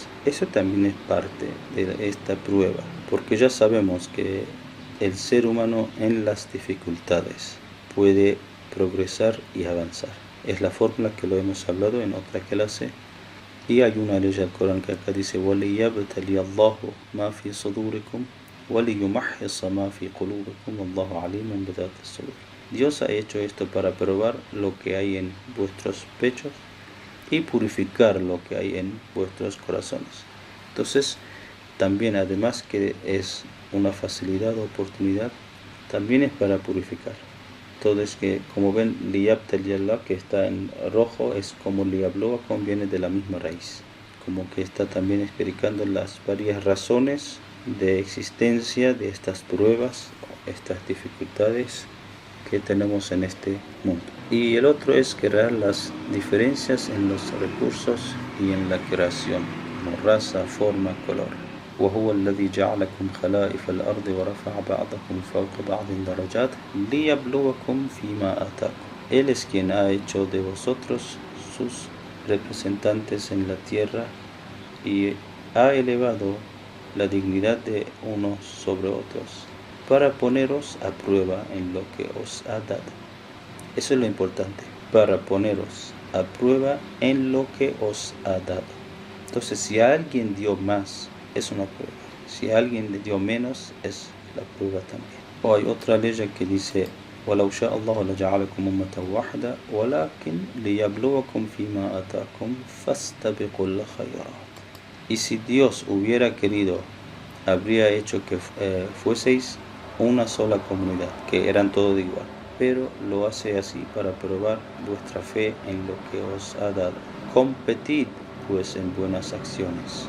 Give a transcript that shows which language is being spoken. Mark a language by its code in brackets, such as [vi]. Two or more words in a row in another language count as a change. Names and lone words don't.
[es] Eso también es parte de esta prueba, porque ya sabemos que el ser humano en las dificultades puede progresar y avanzar. Es la fórmula que lo hemos hablado en otra clase. Y hay una ley del Corán que acá dice [ar] وَلِيَبْتَلِيَ اللَّهُ مَا فِي صُدُورِكُمْ وَلِيُمَحِّصَ مَا فِي قُلُوبِكُمْ وَاللَّهُ عَلِيمٌ بِذَاتِ الصُّدُورِ. [es] Dios ha hecho esto para probar lo que hay en vuestros pechos y purificar lo que hay en vuestros corazones. Entonces, también además que es una facilidad o oportunidad, también es para purificar. Entonces, que como ven, liyabtaliyallah, que está en rojo, es como liyabloa, viene de la misma raíz. Como que está también explicando las varias razones de existencia de estas pruebas, estas dificultades que tenemos en este mundo. Y el otro es crear las diferencias en los recursos y en la creación, como raza, forma, color. [ar] وهو الذي جعلكم خلائف الأرض ورفع بعضكم فوق بعض درجات ليبلوكم فيما آتاكم. [es] Él es quien ha hecho de vosotros sus representantes en la tierra y ha elevado la dignidad de unos sobre otros para poneros a prueba en lo que os ha dado. Eso es lo importante, para poneros a prueba en lo que os ha dado. Entonces, si alguien dio más, es una prueba. Si alguien le dio menos, es la prueba también. O hay otra ley que dice [ar] وَلَوْ شَاءَ اللَّهُ لَجَعَلَكُمْ أُمَّةً وَاحِدَةً وَلَكِنْ لِيَبْلُوَكُمْ فِي مَا آتَاكُمْ فَاسْتَبِقُوا الْخَيْرَاتِ. [es] Y si Dios hubiera querido, habría hecho que fueseis una sola comunidad, que eran todos igual. Pero lo hace así para probar vuestra fe en lo que os ha dado. Competid pues en buenas acciones.